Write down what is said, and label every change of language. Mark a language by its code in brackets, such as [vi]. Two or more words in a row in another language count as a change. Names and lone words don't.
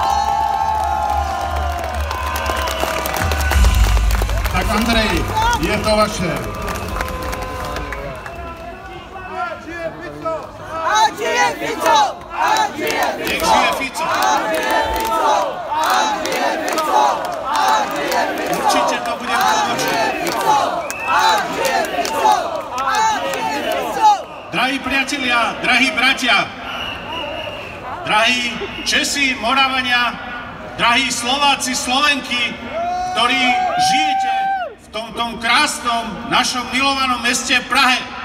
[sk] Tak Andrej, je to vaše. [cs] Ať žije Fico! Ať žije Fico! [sk] Nech žije Fico! [cs] Ať žije Fico! Ať žije Fico! Ať žije Fico! [sk] Určite to budem pomočný. [cs] Ať žije Fico! Ať žije Fico! [sk] Drahí priatelia, drahí bratia, drahí Česi, Moravania, drahí Slováci, Slovenky, ktorí žijete v tomto krásnom našom milovanom meste Prahe.